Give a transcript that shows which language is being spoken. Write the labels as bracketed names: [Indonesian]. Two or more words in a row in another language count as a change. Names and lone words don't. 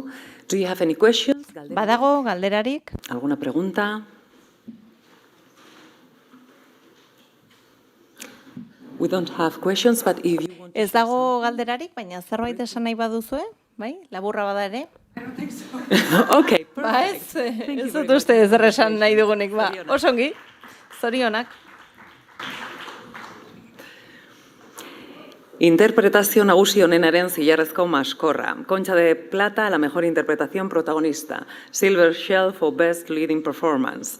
[English] Do you have any questions? [Basque] Badago galderarik? [Spanish] ¿Alguna pregunta? [English] We don't have questions, but if you want [Basque] Ez dago galderarik, baina zerbait esan nahi baduzue, bai? Laburra bada ere. [English] Okay, [Basque] Ba [English] perfect. [Basque] ez dut uste ezer esan nahi dugunik, ba. Osongi, zorionak. Interpretazio nagusi honenaren zilarrezko maskorra. [Spanish] Concha de Plata, la mejor interpretación protagonista. [English] Silver Shell for Best Leading Performance.